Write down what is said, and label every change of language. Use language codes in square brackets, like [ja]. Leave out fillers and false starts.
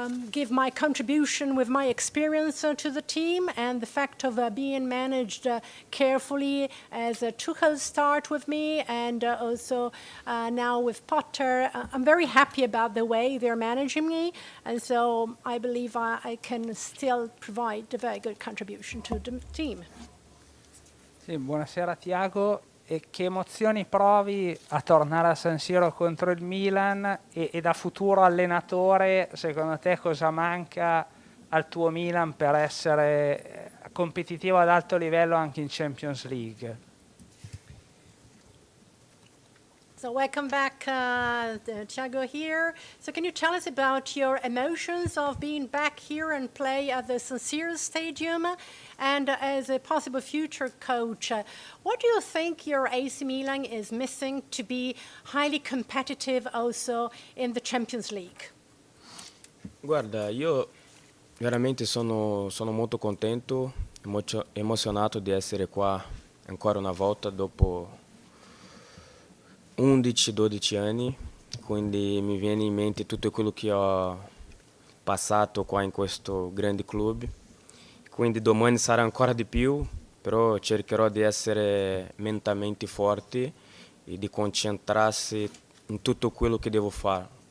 [en] give my contribution with my experience to the team, and the fact of being managed carefully as Tuchel start with me, and also now with Potter. I'm very happy about the way they're managing me, and so I believe I can still provide a very good contribution to the team. [it] Sì, buonasera Thiago. E che emozioni provi a tornare a San Siro contro il Milan e da futuro allenatore, secondo te cosa manca al tuo Milan per essere competitivo ad alto livello anche in Champions League? [en] So welcome back, Thiago here. So can you tell us about your emotions of being back here and play at the San Siro Stadium? And as a possible future coach, what do you think your AC Milan is missing to be highly competitive also in the Champions League? [it] Guarda, io veramente sono molto contento, emozionato di essere qua ancora una volta dopo 11-12 anni, quindi mi viene in mente tutto quello che ho passato qua in questo grande club, quindi domani sarà ancora di più, però cercherò di essere mentalmente forte e di concentrarsi in tutto quello che devo fare.